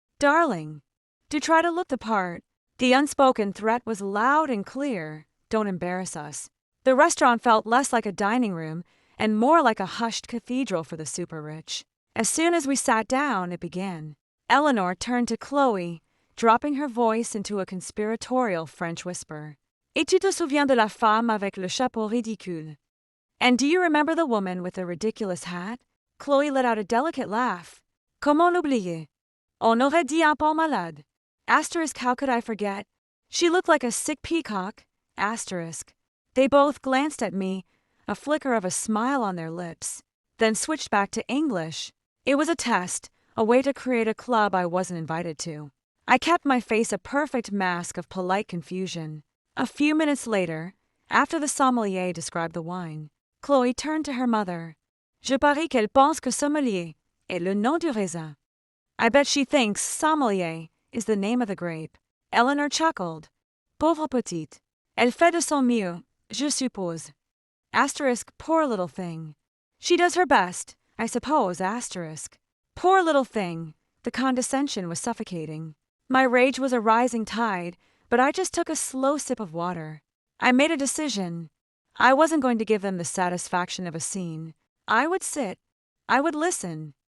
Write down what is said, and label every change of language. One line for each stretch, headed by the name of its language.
English: Darling, do try to look the part." The unspoken threat was loud and clear. "Don't embarrass us." The restaurant felt less like a dining room and more like a hushed cathedral for the super-rich. As soon as we sat down, it began. Eleanor turned to Chloe, dropping her voice into a conspiratorial French whisper.
French: "Et tu te souviens de la femme avec le chapeau ridicule?"
English: "And do you remember the woman with the ridiculous hat?" Chloe let out a delicate laugh.
French: "Comment l'oublier? On aurait dit un peu malade."
English: Asterisk, how could I forget? She looked like a sick peacock. Asterisk. They both glanced at me, a flicker of a smile on their lips, then switched back to English. It was a test, a way to create a club I wasn't invited to. I kept my face a perfect mask of polite confusion. A few minutes later, after the sommelier described the wine, Chloe turned to her mother.
French: "Je parie qu'elle pense que sommelier est le nom du raisin."
English: "I bet she thinks sommelier is the name of the grape."
French: Eleanor
English: chuckled.
French: "Pauvre petite. Elle fait de son mieux, je suppose."
English: Asterisk, poor little thing. "She does her best, I suppose." Asterisk. Poor little thing. The condescension was suffocating. My rage was a rising tide, but I just took a slow sip of water. I made a decision. I wasn't going to give them the satisfaction of a scene. I would sit. I would listen.